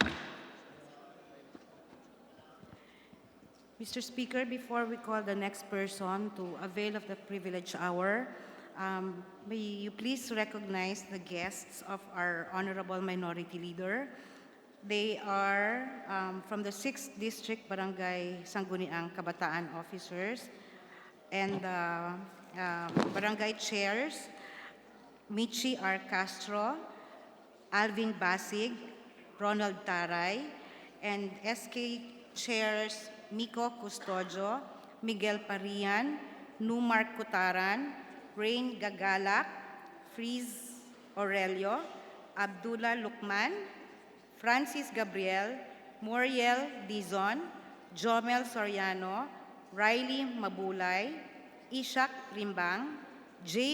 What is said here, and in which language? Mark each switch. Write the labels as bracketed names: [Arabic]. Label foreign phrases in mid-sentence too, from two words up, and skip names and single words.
[English] Mr. Speaker, before we call the next person to avail of the privilege hour, may you please recognize the guests of our Honorable Minority Leader. They are from the 6th District Barangay Sangguniang Kabataan officers and Barangay Chairs, Michi R. Castro, Alvin Basig, Ronald Taray, and SK Chairs Miko Custodio, Miguel Parian, Numar Kutaran, Rain Gagalak, Friz Aurelio, Abdullah Lukman, Francis Gabriel, Muriel Dizon, Jomel Soriano, Riley Mabulay, Ishak Rimbang, J.